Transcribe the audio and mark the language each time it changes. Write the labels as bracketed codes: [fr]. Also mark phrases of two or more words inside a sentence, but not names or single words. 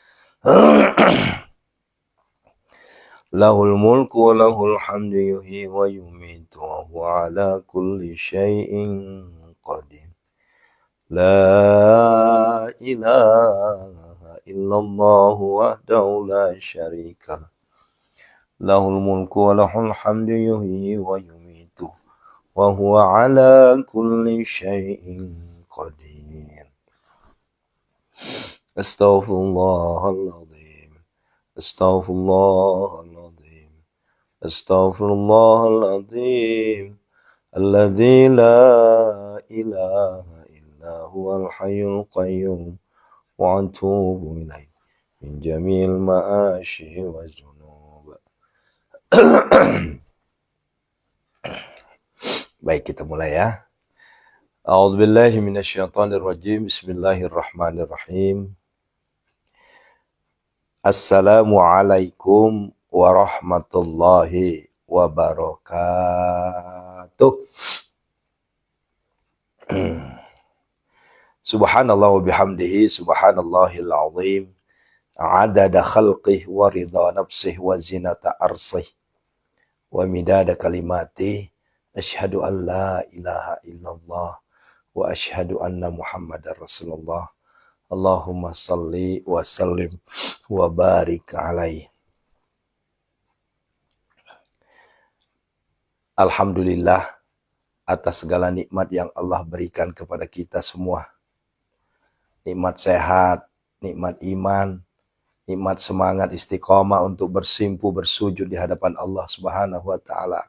[ar] له الملك وله الحمد يحيي ويميت وهو على كل شيء قدير. لا إله إلا الله وحده لا شريك له. له الملك وله الحمد يحيي ويميت وهو على كل شيء قدير. Astaghfirullahaladzim. أستغفر الله العظيم. أستغفر الله العظيم. الذي لا إله هو الحي القيوم وأتوب إليه من جميع المعاصي والذنوب. [id] Baik, kita mulai ya. [ar] أعوذ بالله من الشيطان الرجيم. بسم الله الرحمن الرحيم. السلام عليكم ورحمة الله وبركاته. سبحان الله وبحمده سبحان الله العظيم عدد خلقه ورضا نفسه وزنة عرشه ومداد كلماته أشهد أن لا إله إلا الله وأشهد أن محمدا رسول الله. اللهم صل وسلم وبارك عليه. [id] Alhamdulillah atas segala nikmat yang Allah berikan kepada kita semua. Nikmat sehat, nikmat iman, nikmat semangat istiqomah untuk bersimpu bersujud di hadapan Allah [ar] سبحانه وتعالى.